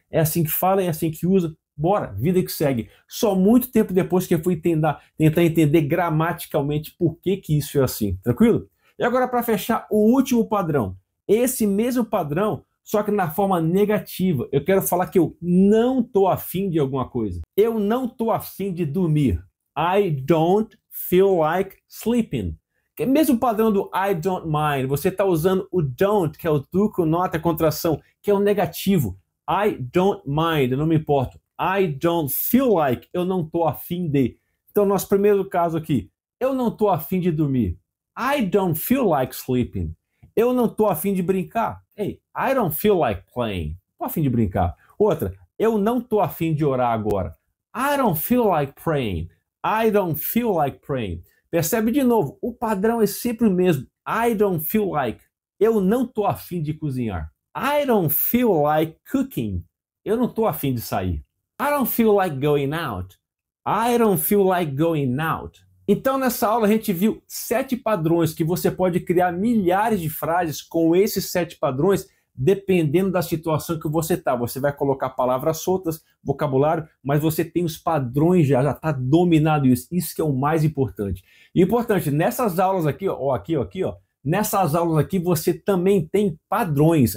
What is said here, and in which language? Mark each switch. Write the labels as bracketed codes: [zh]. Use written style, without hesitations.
[pt] É assim que fala, é assim que usa. Bora, vida que segue. Só muito tempo depois que eu fui tentar entender gramaticalmente por que isso é assim. Tranquilo? E agora para fechar o último padrão. Esse mesmo padrão, só que na forma negativa. Eu quero falar que eu não estou afim de alguma coisa. Eu não estou afim de dormir. [en] I don't feel like sleeping. [pt] Que é mesmo padrão do [en] I don't mind. [pt] Você está usando o don't, que é o do com nota, contração, que é o negativo. [en] I don't mind, [pt] eu não me importo. [en] I don't feel like. [pt] Eu não tô afim de. Então, nosso primeiro caso aqui. Eu não tô afim de dormir. [en] I don't feel like sleeping. [pt] Eu não tô afim de brincar. [en] Hey, I don't feel like playing. [pt] Tô afim de brincar. Outra. Eu não tô afim de orar agora. [en] I don't feel like praying. I don't feel like praying. [pt] Percebe de novo, o padrão é sempre o mesmo. [en] I don't feel like. [pt] Eu não tô afim de cozinhar. [en] I don't feel like cooking. [pt] Eu não tô afim de sair. [en] I don't feel like going out. I don't feel like going out. [pt] Então, nessa aula, a gente viu 7 padrões que você pode criar milhares de frases com esses 7 padrões, dependendo da situação que você está. Você vai colocar palavras soltas, vocabulário, mas você tem os padrões já está dominado isso. Isso que é o mais importante. E importante, nessas aulas aqui, nessas aulas aqui você também tem padrões.